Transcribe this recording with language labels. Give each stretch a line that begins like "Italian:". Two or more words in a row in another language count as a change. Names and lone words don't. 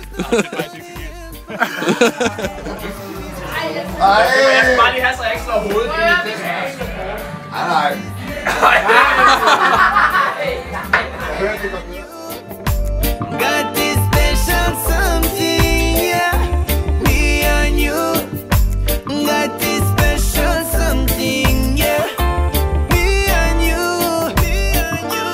Danish: Jeg skal bare lige have, så jeg ikke slår hovedet ind i det. Nej.
English: Got this special something, yeah. Me and you. Got this special something, yeah. Me and you. Me and you.